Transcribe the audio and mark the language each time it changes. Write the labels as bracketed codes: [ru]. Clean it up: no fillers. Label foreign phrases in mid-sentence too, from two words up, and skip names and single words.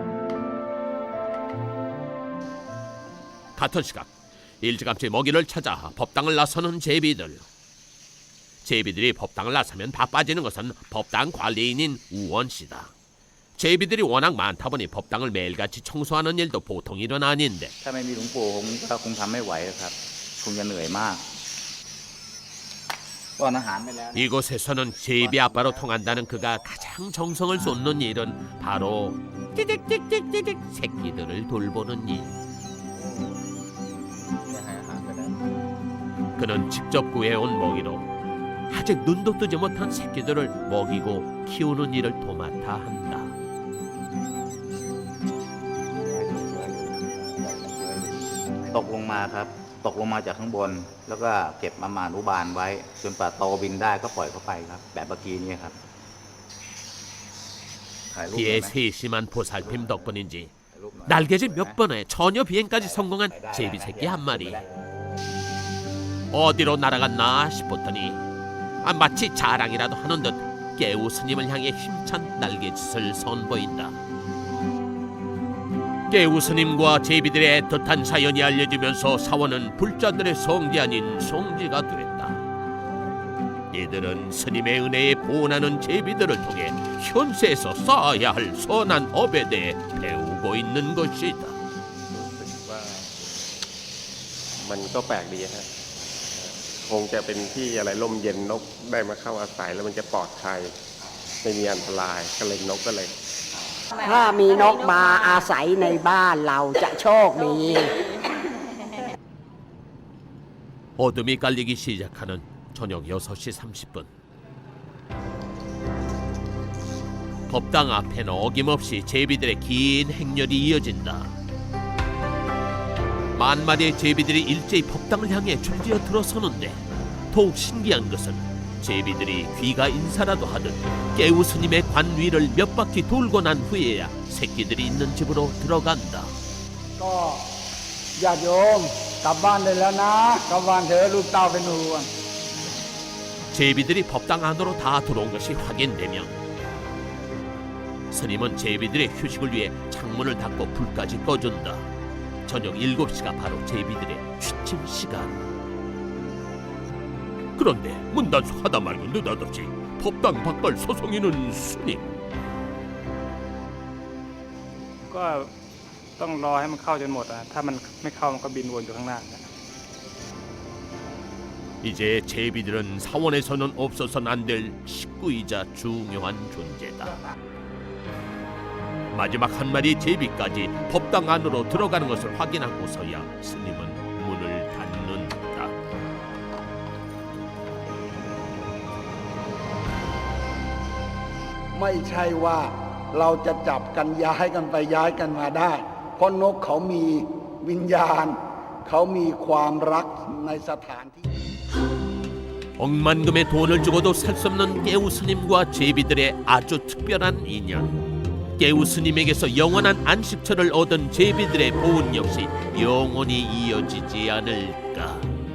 [ko] 같은 시각 일찌감치 먹이를 찾아 법당을 나서는 제비들. 제비들이 법당을 나서면 바빠지는 것은 법당 관리인인 우원씨다. 제비들이 워낙 많다 보니 법당을 매일같이 청소하는 일도 보통 일은 아닌데 [th] ถ้าไม่มีหลวงปู่ผมก็คงทำไม่ไหวครับคงจะเหนื่อยมากป้อนอาหารไปแล้ว [ko] 이곳에서는 제비 아빠로 통한다는 그가 가장 정성을 쏟는 일은 바로 띠딕띠딕띠딕 새끼들을 돌보는 일. 그는 직접 구해온 먹이로 아직 눈도 뜨지 못한 새끼들을 먹이고 키우는 일을 도맡아 한다. [th] ตกลงมาครับตกลงมาจากข้างบนแล้วก็เก็บมาอนุบาลไว้จนป่าโตบินได้ก็ปล่อยเขาไปครับแบบเมื่อกี้นี้ครับ [ko] 비의 세심한 보살핌 덕분인지 날개짓 몇 번에 처녀 비행까지 성공한 제비새끼 한 마리. 어디로 날아갔나 싶었더니 마치 자랑이라도 하는 듯 깨우 스님을 향해 힘찬 날개짓을 선보인다. 깨우 스님과 제비들의 애틋한 사연이 알려지면서 사원은 불자들의 성지 아닌 성지가 됐다. 이들은 스님의 은혜에 보온하는 제비들을 통해 현세에서 쌓아야 할 선한 업에 대해 배우고 있는 것이다. [th] มันก็แปลกดีฮะคงจะเป็นที่อะไรร่มเย็นนกได้มาเข้าอาศัยแล้วมันจะปลอดภัยไม่มีอันตรายก็เลยนกก็เลย ถ้ามีนกมาอาศัยในบ้านเราจะโชคดี [ko] 어둠이 깔리기 시작하는 저녁 6시 30분. 법당 앞에는 어김없이 제비들의 긴 행렬이 이어진다. 만 마리의 제비들이 일제히 법당을 향해 줄지어 들어서는데 더욱 신기한 것은 제비들이 귀가 인사라도 하듯 깨우 스님의 관 위를 몇 바퀴 돌고 난 후에야 새끼들이 있는 집으로 들어간다. [th] ก็ญาติโยมกลับบ้านได้แล้วนะกลับบ้านเถอะลูกเต้าเป็นห่วง [ko] 제비들이 법당 안으로 다 들어온 것이 확인되면 스님은 제비들의 휴식을 위해 창문을 닫고 불까지 꺼준다. 저녁 7시가 바로 제비들의 취침 시간. 그런데 문단속하다 말고 느닷없이 법당 밖을 소송이는 스님. [th] ก็ต้องรอให้มันเข้าจนหมดถ้ามันไม่เข้ามันก็บินวนอยู่ข้างหน้า [ko] 이제 제비들은 사원에서는 없어서는 안 될 식구이자 중요한 존재다. 마지막 한 마리 제비까지 법당 안으로 들어가는 것을 확인하고서야 스님은 문을 닫는다. [th] ไม่ใช่ว่าเราจะจับกันย้ายกันไปย้ายกันมาได้ เพราะนกเขามีวิญญาณ เขามีความรักในสถานที่ [ko] 억만금의 돈을 주고도 살 수 없는 깨우 스님과 제비들의 아주 특별한 인연. 깨우 스님에게서 영원한 안식처를 얻은 제비들의 보은 역시 영원히 이어지지 않을까.